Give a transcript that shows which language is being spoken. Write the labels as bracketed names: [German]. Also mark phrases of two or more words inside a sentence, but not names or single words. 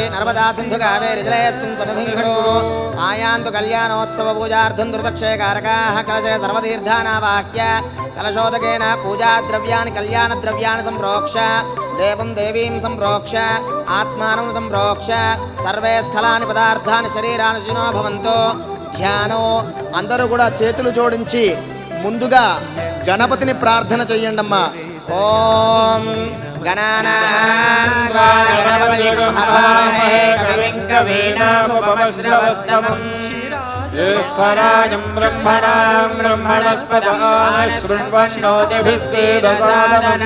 [Sanskrit] नर्मदा सिन्धु कावेरी जलेऽस्मिन् सन्निधिं कुरु आयान्तु कल्याणोत्सव पूजार्थं दुर्दक्षे कारकाः कलशे सर्वतीर्थानावाह्य कलशोदकेन पूजाद्रव्याणि कल्याणद्रव्याणि सम्प्रोक्ष देवं देवीं सम्प्रोक्ष आत्मानं सम्प्रोक्ष सर्वे स्थलानि पदार्थानि शरीराणि शुचिनो भवन्तु ధ్యానం [Telugu] అందరూ కూడా చేతులు జోడించి ముందుగా గణపతిని ప్రార్థన చేయండమ్మా [Sanskrit] ఓం గణానాం గణపతిం హవామహే కవిం కవీనాముపమశ్రవస్తమం జ్యేష్ఠరాజం బ్రహ్మణాం బ్రహ్మణస్పదాన్ శృణ్వన్నోతిభిస్సేదసాదనం